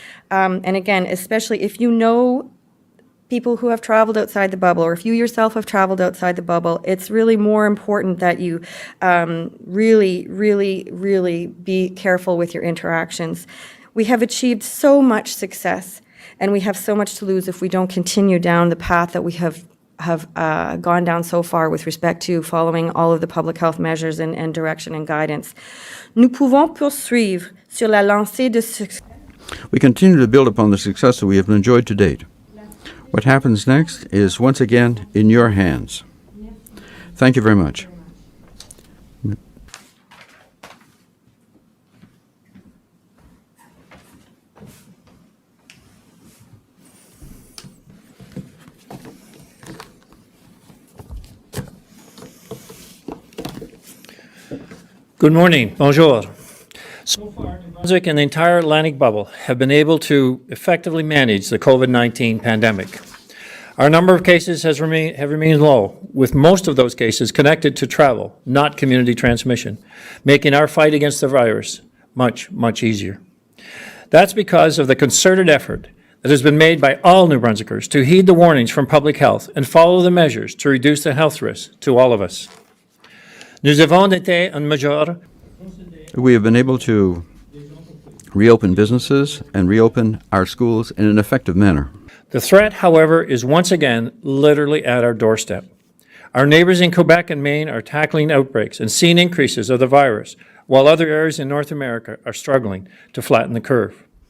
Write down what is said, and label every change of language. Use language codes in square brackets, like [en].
[en] And again, especially if you know people who have traveled outside the bubble, or if you yourself have traveled outside the bubble, it's really more important that you really be careful with your interactions. We have achieved so much success, and we have so much to lose if we don't continue down the path that we have gone down so far with respect to following all of the public health measures and direction and guidance. [fr] Nous pouvons poursuivre sur la lancée de succès. [en] We continue to build upon the success that we have enjoyed to date. What happens next is once again in your hands. Thank you very much. Good morning. [fr] Bonjour. [en] So far, Nouveau-Brunswick and the entire Atlantic bubble have been able to effectively manage the COVID-19 pandemic. Our number of cases have remained low, with most of those cases connected to travel, not community transmission, making our fight against the virus much, much easier. That's because of the concerted effort that has been made by all New Brunswickers to heed the warnings from public health and follow the measures to reduce the health risks to all of us. [fr] Nous avons été en mesure. [en] We have been able to reopen businesses and reopen our schools in an effective manner. The threat, however, is once again literally at our doorstep. Our neighbors in Quebec and Maine are tackling outbreaks and seeing increases of the virus, while other areas in North America are struggling to flatten the curve.